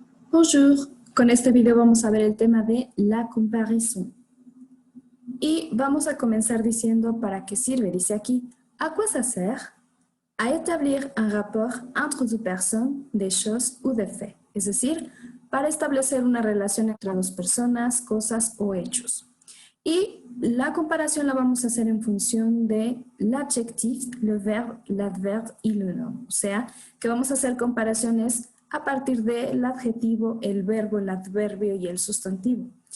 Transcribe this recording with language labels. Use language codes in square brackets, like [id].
[es] Bonjour, con este video vamos a ver el tema de la comparaison. Y vamos a comenzar diciendo para qué sirve. Dice aquí, [fr] ¿à quoi ça sert? À établir un rapport entre deux personnes, des choses ou des faits. [es] Es decir, para establecer una relación entre dos personas, cosas o hechos. Y la comparación la vamos a hacer en función de l'adjectif, le verbe, l'adverbe y le nom. O sea, que vamos a hacer comparaciones a partir del adjetivo, el verbo, el adverbio y el sustantivo.